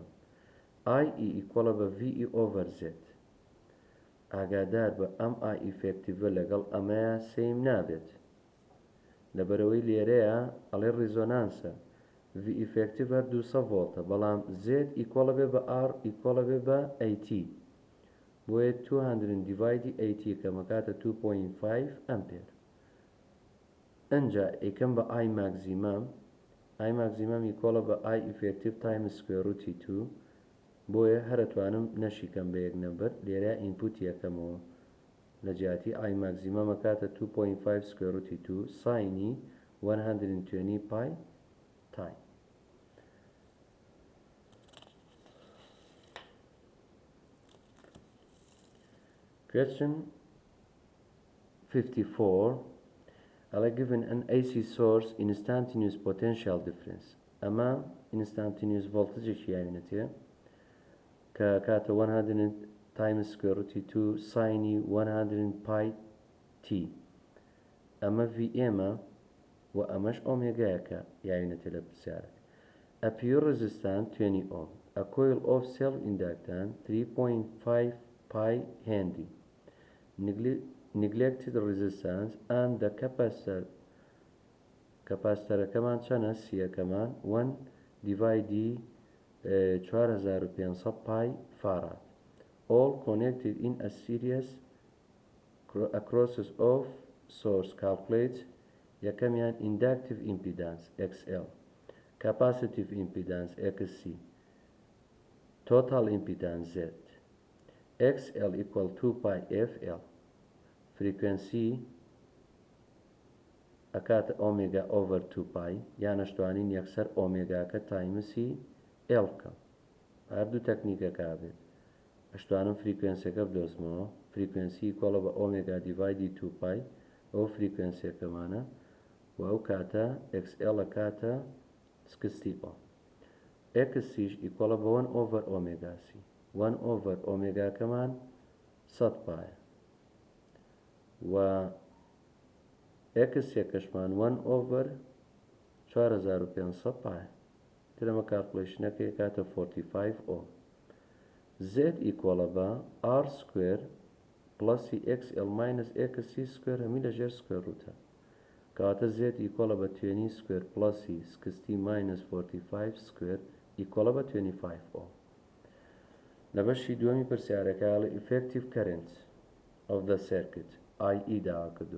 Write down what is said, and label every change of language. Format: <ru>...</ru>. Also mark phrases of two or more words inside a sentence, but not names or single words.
<en>IE equal</en> <ckb>بە</ckb> <en>VE over Z</en> <ckb>ئاگادار بە ئەم</ckb> <en>I effective</en> <ckb>لەگەڵ ئەمەیە سەیم نابێت لەبەرەوەی لێرەیە ئەڵێ ڕیزۆنانسە</ckb> <en>V effective</en> <ckb>200 ڤۆڵتە بەڵام</ckb> <en>Z equal</en> <ckb>بێ بە</ckb> <en>R equal</en> <ckb>بێ بە 80 بۆیە</ckb> <en>200 divided 80</en> <ckb>کەمە کاتە 2.5 ئەمپێر ئەنجا ئەیکەم بە</ckb> <en>I maximum equal بە I effective times square root 2</en> <ckb>بۆیە هەرەتوانم نەشیکەم بە یەک نەمبەر لێرە ئینپوت یەکەمەوە لە جیاتی</ckb> <en>I maximum</en> <ckb>کاتە</ckb> <en>2.5 square root 2</en> <ckb>ساینی 120 پای تایم Question</ckb> <en>54 given an AC source instantaneous potential difference</en> <ckb>ئەمە instantaneous voltage یاوینەتێ کە کاتە</ckb> <en>100 times square root 2 sin 100 pi t</en> <ckb>ئەمە VMە و ئەمەش ئۆمێگایەکە یاوینەتە لە پرسیارەکە.</ckb> <en>A pure resistance 20 ohm. A coil of self-inductance 3.5 pi Henry. Neglected resistance and the capacitor</en> <ckb>كمان چەنە سیە كمان</ckb> <en>1 divided 4500 pi farad. All connected in a series across of source. Calculate</en> <ckb>یەکەمیان</ckb> <en>inductive impedance XL, capacitive impedance XC, total impedance Z. XL equal 2 pi FL. Frequency</en> <ckb>ئەکاتە</ckb> <en>omega over 2 pi</en> <ckb>یانەشتوانین یەکسەر ئۆمێگاکە تایمسی L بکەم. هەردوو تەکنیکەکە بێت. ئەشتوانم فریکوێنسیەکە بدۆزمەوە. فریکوێنسی کۆڵە بە ئۆمێگا دیڤایدی</ckb> <en>2 pi</en> <ckb>ئەو فریکوێنسیەکەمانە و ئەو کاتە XL کاتە</ckb> <en>60 ohm.</en> <ckb>XCش ئیکۆڵە بە</ckb> <en>1 over omega C. 1 over</en> <ckb>ئۆمێگاکەمان 100 pi و X یەکەشمان</ckb> <en>1 over 4500 pi.</en> <ckb>ترەمە کالکولیشنەکەی کاتە</ckb> <en>45 ohm. Z</en> <ckb>ئیکۆڵە بە</ckb> <en>R square plus XL minus XC square</en> <ckb>هەمی لەژێر</ckb> <en>square rootە.</en> <ckb>کاتە Z ئیکۆڵە بە</ckb> <en>20 square plus 60 minus 45 square</en> <ckb>ئیکۆڵە بە</ckb> <en>25 ohm.</en> <ckb>لە بەشی دووەمی پرسیارەکە</ckb> <en>effective current of the circuit</en> <ckb>IE داوا کردووە.</ckb>